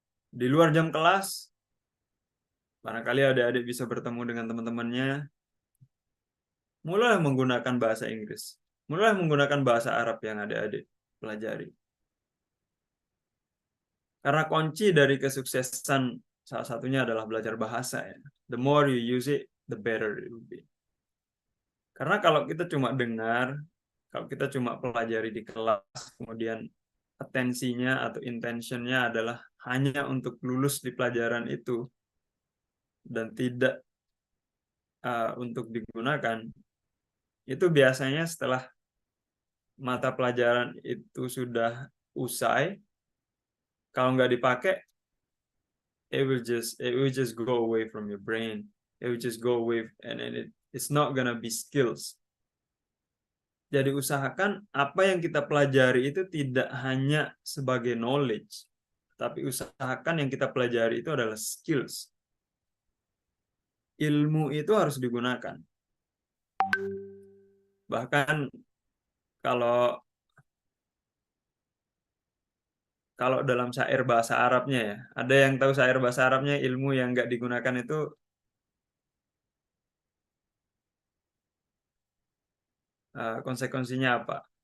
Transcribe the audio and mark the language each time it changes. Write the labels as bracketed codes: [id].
[id] Di luar jam kelas, barangkali adik-adik bisa bertemu dengan teman-temannya. Mulailah menggunakan bahasa Inggris. Mulailah menggunakan bahasa Arab yang adik-adik pelajari. Karena kunci dari kesuksesan salah satunya adalah belajar bahasa ya. [en] The more you use it, the better it will be. [id] Karena kalau kita cuma dengar, kalau kita cuma pelajari di kelas, kemudian atensinya atau intentionnya adalah hanya untuk lulus di pelajaran itu dan tidak untuk digunakan, itu biasanya setelah mata pelajaran itu sudah usai, kalau nggak dipakai, [en] it will just go away from your brain. It will just go away, and it's not gonna be skills. [id] Jadi usahakan apa yang kita pelajari itu tidak hanya sebagai knowledge, tapi usahakan yang kita pelajari itu adalah skills. Ilmu itu harus digunakan. Bahkan kalau dalam syair bahasa Arabnya ya, ada yang tahu syair bahasa Arabnya, ilmu yang nggak digunakan itu konsekuensinya apa?